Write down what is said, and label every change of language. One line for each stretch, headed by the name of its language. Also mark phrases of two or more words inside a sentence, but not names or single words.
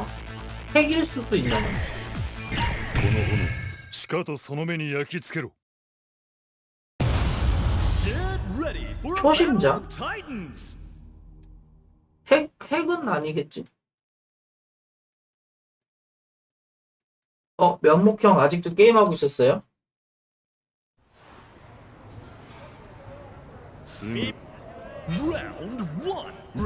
Korean: 핵일 수도 있나?
Japanese: この炎しかとその目に焼き付けろ
English: Get ready for a
Korean: 초심자?
English: battle of Titans.
Korean: 핵은 아니겠지? 면목형 아직도 게임하고 있었어요?
English: Round 1